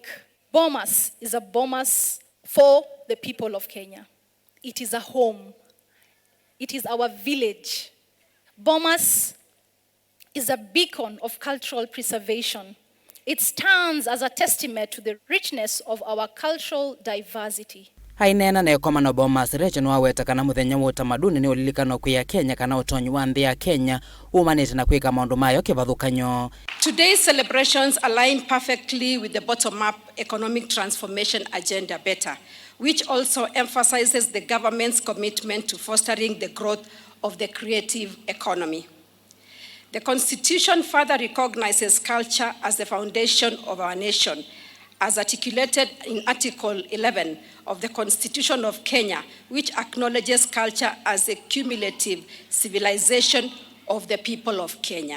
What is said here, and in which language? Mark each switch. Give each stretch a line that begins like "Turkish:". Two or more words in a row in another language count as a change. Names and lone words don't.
English: Bomas is a Bomas for the people of Kenya. It is a home. It is our village. Bomas is a beacon of cultural preservation. It stands as a testament to the richness of our cultural diversity.
Kamba: Ainena na ekomano Bomas Rachel niwaweta kana muthenya wa Utamaduni ni ulilikana kuya Kenya kana utonyi wa nthi ya Kenya umanite na kwika maundu mayo kivathukan'yo.
English: Today's celebrations align perfectly with the bottom-up economic transformation agenda better, which also emphasizes the government's commitment to fostering the growth of the creative economy. The Constitution further recognizes culture as the foundation of our nation, as articulated in Article 11 of the Constitution of Kenya, which acknowledges culture as a cumulative civilization of the people of Kenya.